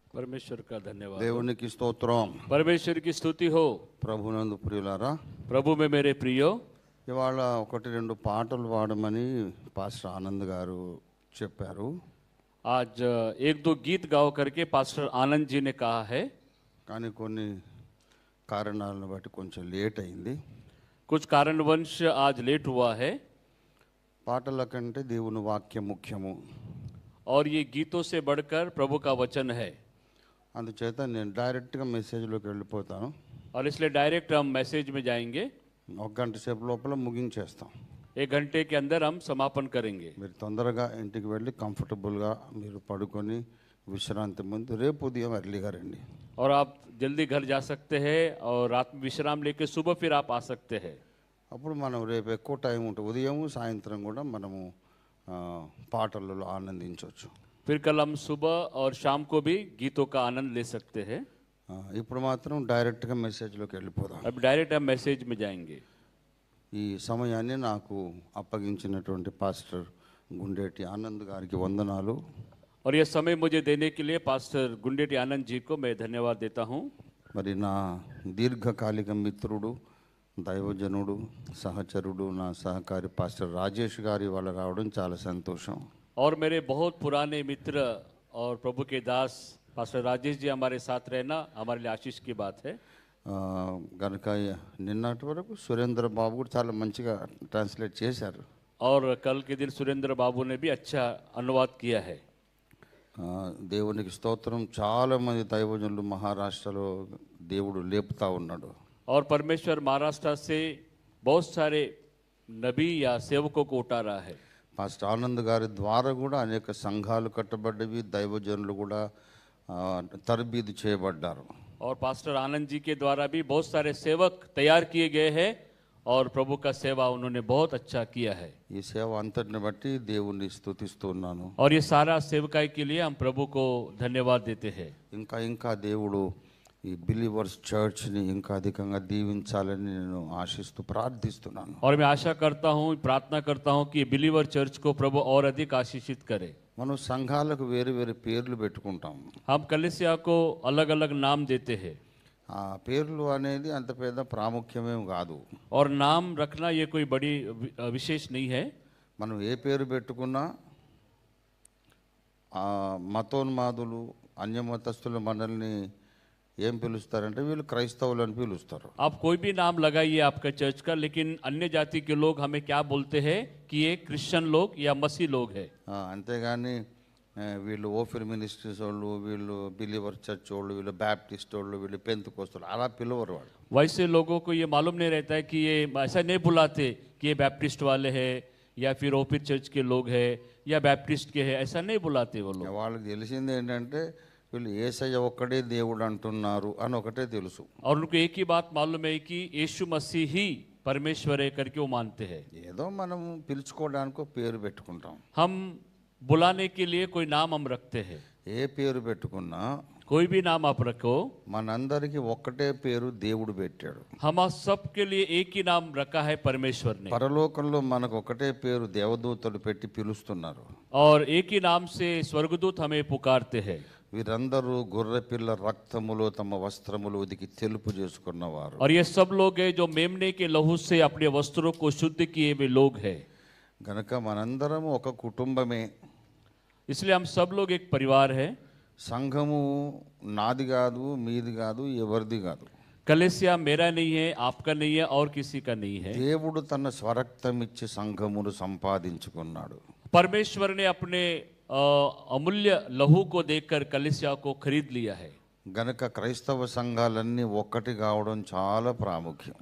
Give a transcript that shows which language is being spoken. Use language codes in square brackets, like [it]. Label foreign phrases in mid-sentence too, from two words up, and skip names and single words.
[hi] परमेश्वर का धन्यवाद हो। [te] దేవునికి స్తోత్రం. [hi] परमेश्वर की स्तुति हो। [te] ప్రభునందు ప్రియులారా, [hi] प्रभु में मेरे प्रियो, [te] ఇవాళ ఒకటి రెండు పాటలు పాడమని పాస్టర్ ఆనంద్ గారు చెప్పారు. [hi] आज एक दो गीत गाओ करके पास्टर आनंद जी ने कहा है, [te] కానీ కొన్ని కారణాలను బట్టి కొంచెం లేట్ అయింది. [hi] कुछ कारणवश आज लेट हुआ है [te] పాటల కంటే దేవుని వాక్యం ముఖ్యము. [hi] और ये गीतों से बढ़कर प्रभु का वचन है, [te] అందుచేత నేను డైరెక్ట్గా మెసేజ్లోకి వెళ్ళిపోతాను. [hi] और इसलिए डायरेक्ट हम मैसेज में जाएंगे। [te] ఒక గంట సేపు లోపల ముగించేస్తాం. [hi] एक घंटे के अंदर हम समापन करेंगे। [te] మీరు తొందరగా ఇంటికి వెళ్ళి కంఫర్టబుల్గా మీరు పడుకొని విశ్రాంతి ముందు రేపు ఉదయం ఎర్లీగా రండి. [hi] और आप जल्दी घर जा सकते हैं और रात में विश्राम लेके सुबह फिर आप आ सकते हैं। [te] అప్పుడు మనం రేపు ఎక్కువ టైం ఉంటుంది. ఉదయం సాయంత్రం కూడా మనము పాటలలో ఆనందించవచ్చు. [hi] फिर कल हम सुबह और शाम को भी गीतों का आनंद ले सकते हैं। [te] ఇప్పుడు మాత్రం డైరెక్ట్గా మెసేజ్లోకి వెళ్ళిపోదాం. [hi] अब डायरेक्ट हम मैसेज में जाएंगे। [te] ఈ సమయాన్ని నాకు అప్పగించినటువంటి పాస్టర్ గుండేటి ఆనంద్ గారికి వందనాలు. [hi] और यह समय मुझे देने के लिए पास्टर गुंडेटी आनंद जी को मैं धन्यवाद देता हूँ। [te] మరి నా దీర్ఘకాలిక మిత్రుడు, దైవజనుడు, సహచరుడు, నా సహకారి పాస్టర్ రాజేష్ గారి వాళ్ళ రావడం చాలా సంతోషం. [hi] और मेरे बहुत पुराने मित्र और प्रभु के दास पास्टर राजेश जी हमारे साथ रहना हमारे लिए आशीष की बात है। [te] కనుక నిన్నటి వరకు సురేంద్ర బాబు కూడా చాలా మంచిగా ట్రాన్స్లేట్ చేశారు. [hi] और कल के दिन सुरेंद्र बाबू ने भी अच्छा अनुवाद किया है। [te] దేవునికి స్తోత్రం. చాలామంది దైవజనులు మహారాష్ట్రలో దేవుడు లేపుతా ఉన్నాడు. [hi] और परमेश्वर महाराष्ट्र से बहुत सारे नबी या सेवकों को उठा रहा है। [te] పాస్టర్ ఆనంద్ గారి ద్వారా కూడా అనేక సంఘాలు కట్టబడ్డవి, దైవజనులు కూడా తరబీదు చేయబడ్డారు. [hi] और पास्टर आनंद जी के द्वारा भी बहुत सारे सेवक तैयार किए गए हैं और प्रभु का सेवा उन्होंने बहुत अच्छा किया है। [te] ఈ సేవ అంతటిని బట్టి దేవుణ్ణి స్తుతిస్తున్నాను. [hi] और ये सारा सेवकाई के लिए हम प्रभु को धन्यवाद देते हैं। [te] ఇంకా ఇంకా దేవుడు ఈ బిలీవర్స్ చర్చ్ని ఇంకా అధికంగా దీవించాలని నేను ఆశిస్తూ ప్రార్థిస్తున్నాను. [hi] और मैं आशा करता हूँ, प्रार्थना करता हूँ कि बिलीवर चर्च को प्रभु और अधिक आशीषित करे। [te] మనం సంఘాలకు వేరు వేరు పేర్లు పెట్టుకుంటాం. [hi] हम कलीसिया को अलग अलग नाम देते हैं। [te] ఆ పేర్లు అనేది అంత పెద్ద ప్రాముఖ్యమేం కాదు. [hi] और नाम रखना ये कोई बड़ी विशेष नहीं है। [te] మనం ఏ పేరు పెట్టుకున్నా మతోన్మాదులు, అన్యమతస్థులు మనల్ని ఏం పిలుస్తారంటే వీళ్ళు క్రైస్తవులు అని పిలుస్తారు. [hi] आप कोई भी नाम लगाइए आपका चर्च का, लेकिन अन्य जाति के लोग हमें क्या बोलते हैं कि ये क्रिश्चियन लोग या मसीह लोग है। [te] అంతేగాని వీళ్ళు ఓఫిర్ మినిస్ట్రీస్ వాళ్ళు, వీళ్ళు బిలీవర్ చర్చ్ వాళ్ళు, వీళ్ళు బ్యాప్టిస్ట్ వాళ్ళు, వీళ్ళు పెంతెకోస్తలు అలా పిలవరు వాళ్ళు. [hi] वैसे लोगों को ये मालूम नहीं रहता है कि ये ऐसा नहीं बुलाते कि ये बैप्टिस्ट वाले हैं या फिर ओफिर चर्च के लोग हैं या बैप्टिस्ट के हैं, ऐसा नहीं बुलाते वो लोग। [te] వాళ్ళకి తెలిసింది ఏంటంటే వీళ్ళు యేసయ్య ఒక్కడే దేవుడు అంటున్నారు అని ఒకటే తెలుసు. [hi] और उनको एक ही बात मालूम है कि यीशु मसीह ही परमेश्वर है करके वो मानते हैं। [te] ఏదో మనం పిలుచుకోవడానికి ఒక పేరు పెట్టుకుంటాం. [hi] हम बुलाने के लिए कोई नाम हम रखते हैं। [te] ఏ పేరు పెట్టుకున్నా [hi] कोई भी नाम आप रखो, [te] మనందరికీ ఒక్కటే పేరు దేవుడు పెట్టాడు. [hi] हम सब के लिए एक ही नाम रखा है परमेश्वर ने। [te] పరలోకంలో మనకు ఒకటే పేరు దేవదూతలు పెట్టి పిలుస్తున్నారు. [hi] और एक ही नाम से स्वर्गदूत हमें पुकारते हैं। [te] వీరందరూ గొర్రెపిల్ల రక్తములో తమ వస్త్రములు ఉదికి తెలుపు చేసుకున్నవారు. [hi] और ये सब लोग हैं जो मेमने के लहू से अपने वस्त्रों को शुद्ध किए हुए लोग हैं। [te] గనక మనందరము ఒక కుటుంబమే. [hi] इसलिए हम सब लोग एक परिवार है। [te] సంఘము నాది కాదు, మీది కాదు, ఎవరిది కాదు. [hi] कलीसिया मेरा नहीं है, आपका नहीं है और किसी का नहीं है। [te] దేవుడు తన స్వరక్తం ఇచ్చి సంఘమును సంపాదించుకున్నాడు. [hi] परमेश्वर ने अपने अमूल्य लहू को देकर कलीसिया को खरीद लिया है। [te] గనక క్రైస్తవ సంఘాలన్నీ ఒక్కటి కావడం చాలా ప్రాముఖ్యం.